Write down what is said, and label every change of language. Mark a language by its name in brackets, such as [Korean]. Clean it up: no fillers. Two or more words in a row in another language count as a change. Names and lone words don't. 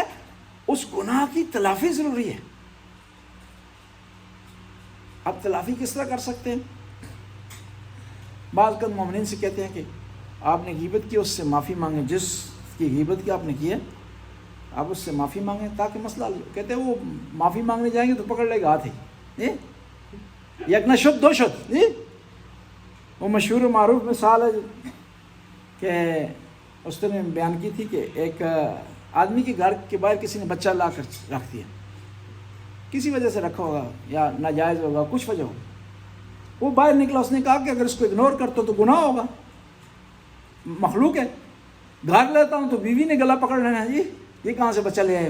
[Urdu] اس گناہ کی تلافی ضروری ہے۔ اب تلافی کس طرح کر سکتے ہیں؟ بعض اوقات مومنین سے کہتے ہیں کہ آپ نے غیبت کی، اس سے معافی مانگیں، جس کی غیبت کی آپ نے کی ہے آپ اس سے معافی مانگیں تاکہ مسئلہ حل ہو۔ کہتے ہیں وہ معافی مانگنے جائیں گے تو پکڑ لے گا ہاتھ ہی، [Persian] یک نہ شد دو شد۔ [Urdu] وہ مشہور و معروف مثال ہے کہ اس نے بیان کی تھی کہ ایک آدمی کے گھر کے باہر کسی نے بچہ لا کر رکھ دیا، کسی وجہ سے رکھا ہوگا یا ناجائز ہوگا، کچھ وجہ ہوگا۔ وہ باہر نکلا، اس نے کہا کہ اگر اس کو اگنور کرتا تو گناہ ہوگا، مخلوق ہے، گھر لیتا ہوں تو بیوی نے گلا پکڑ لینا ہے، یہ کہاں سے بچہ لے آئے ہو۔